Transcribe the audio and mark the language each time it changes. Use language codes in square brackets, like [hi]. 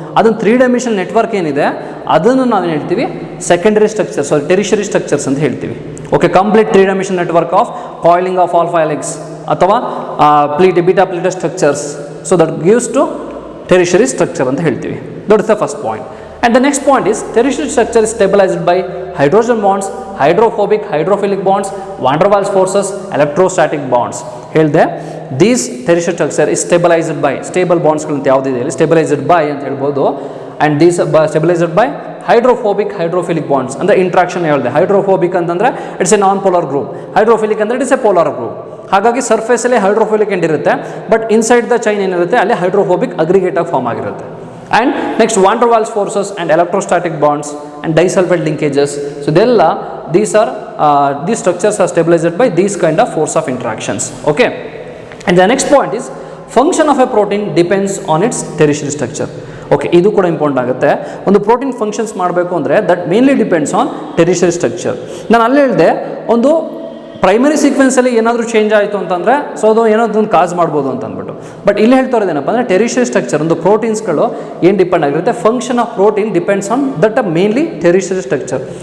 [kn] ಅದನ್ನು 3 dimension network ಏನಿದೆ ಅದನ್ನು ನಾವೇನು ಹೇಳ್ತೀವಿ ಸೆಕೆಂಡರಿ ಸ್ಟ್ರಕ್ಚರ್ಸ್, ಟೆರಿಷರಿ ಸ್ಟ್ರಕ್ಚರ್ಸ್ ಅಂತ ಹೇಳ್ತೀವಿ. [en] Okay, complete 3 dimension network of coiling of alpha helix ಅಥವಾ beta pleated structures. So that gives to tertiary structure ಅಂತ ಹೇಳ್ತೀವಿ. That is the first point. And the next point is tertiary structure is stabilized by hydrogen bonds, hydrophobic, hydrophilic bonds, van der Waals forces, electrostatic bonds. ಹೇಳಿದೆ these tertiary structure is stabilized by stable bonds [kn] ಗಳಂತ ಯಾವುದಿದೆ ಇಲ್ಲಿ [en] stabilized by ಅಂತ ಹೇಳ್ಬೋದು. and these stabilized by hydrophobic, hydrophilic bonds [kn] ಅಂದರೆ interaction ಹೇಳಿದೆ. [en] Hydrophobic ಅಂತಂದ್ರೆ it's a non polar group, hydrophilic ಅಂದರೆ it's a polar group. [kn] ಹಾಗಾಗಿ ಸರ್ಫೇಸಲ್ಲಿ ಹೈಡ್ರೋಫಿಲಿಕ್ ಎಂಡ್ ಇರುತ್ತೆ, ಬಟ್ ಇನ್ಸೈಡ್ ದ ಚೈನ್ ಏನಿರುತ್ತೆ ಅಲ್ಲಿ ಹೈಡ್ರೋಫೋಬಿಕ್ ಅಗ್ರಿಗೇಟ್ ಆಗಿ ಫಾರ್ಮ್ ಆಗಿರುತ್ತೆ. [en] And next, van der Waals forces and electrostatic bonds and disulfide linkages. So these structures are stabilized by these kind of force of interactions. Okay. And the next point is function of a protein depends on its tertiary structure. Okay, [kn] ಇದು ಕೂಡ important ಆಗುತ್ತೆ. [en] ಒಂದು protein functions ಮಾಡಬೇಕು ಅಂದರೆ that mainly depends on tertiary structure. [kn] ನಾನು ಅಲ್ಲೇ ಹೇಳಿದೆ ಒಂದು ಪ್ರೈಮರಿ ಸೀಕ್ವೆನ್ಸಲ್ಲಿ ಏನಾದರೂ ಚೇಂಜ್ ಆಯಿತು ಅಂತಂದರೆ ಸೊ ಅದು ಏನಾದ್ರು ಕಾಸ್ ಮಾಡ್ಬೋದು ಅಂತ ಅಂದ್ಬಿಟ್ಟು. ಬಟ್ ಇಲ್ಲಿ ಹೇಳ್ತಾ ಇರೋದೇನಪ್ಪ ಅಂದರೆ ಟೆರಿಷರಿ ಸ್ಟ್ರಕ್ಚರ್ ಒಂದು ಪ್ರೋಟೀನ್ಸ್ಗಳು ಏನು ಡಿಪೆಂಡ್ ಆಗಿರುತ್ತೆ, [en] Function of protein depends on that mainly tertiary structure.